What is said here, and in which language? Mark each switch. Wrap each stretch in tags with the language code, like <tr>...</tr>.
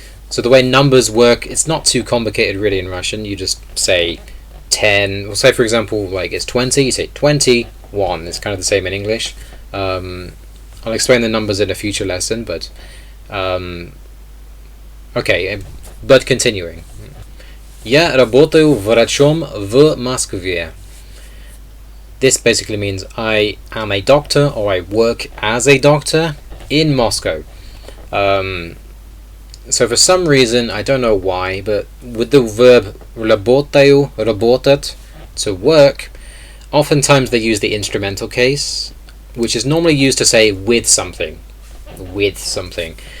<en>So the way numbers work, it's not too complicated really in Russian. You just say 10. We'll say, for example, like it's 20, you say 21. It's kind of the same in English. I'll explain the numbers in a future lesson, but okay, but continuing.</en> <ru>Я работаю врачом в Москве.</ru> <en>This basically means I am a doctor, or I work as a doctor in Moscow. So for some reason, I don't know why, but with the verb</en> <ru>работаю, работать,</ru> <en>to work, oftentimes they use the instrumental case, which is normally used to say with something. With something.</en>